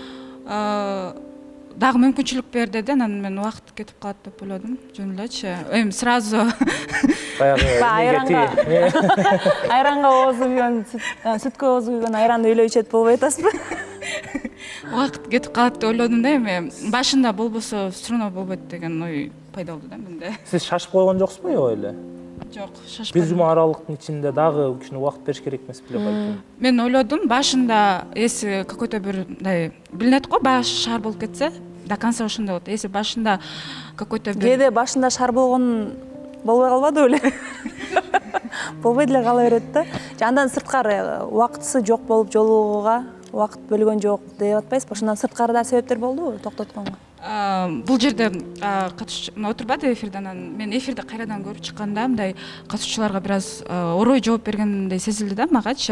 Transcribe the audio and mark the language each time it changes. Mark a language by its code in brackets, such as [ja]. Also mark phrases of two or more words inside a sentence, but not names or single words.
[ky] Дагы мүмкүнчүлүк бер деди, анан мен убакыт кетип калат деп ойлодум. Жөн элечи. Эми сразу Баягы Айранга оозу күйгөн, сүткө оозу күйгөн айранды үйлөп ичет болбой атасызбы? убакыт кетип калат деп ойлодум да, эми башында болбосо [ru] все равно [ky] болбойт деген ой пайда болду да менде. Сиз шашып койгон жоксузбу аябай эле? Жок, Бир шашпадым. жума аралыктын ичинде дагы кичине убакыт бериш керек эмес беле балким? Мен ойлодум, башында [ru] если какой-то [ky] бир мындай билинет го, баш шаар болуп кетсе, [ru] до конца [ky] ошондой болот. Если башында какой-то бир Кээде башында шар болгон болбой калбады беле? Болбой деле кала берет да. Андан сырткары убактысы жок болуп жолугууга убакыт бөлгөн жок деп атпайсызбы? Ошондон сырткары да себептер болдубу токтотконго? бул жерде катышчу отурбады эфирде, анан мен эфирди кайрадан көрүп чыкканда мындай катышуучуларга бир аз орой жооп бергендей сезилди да магачы.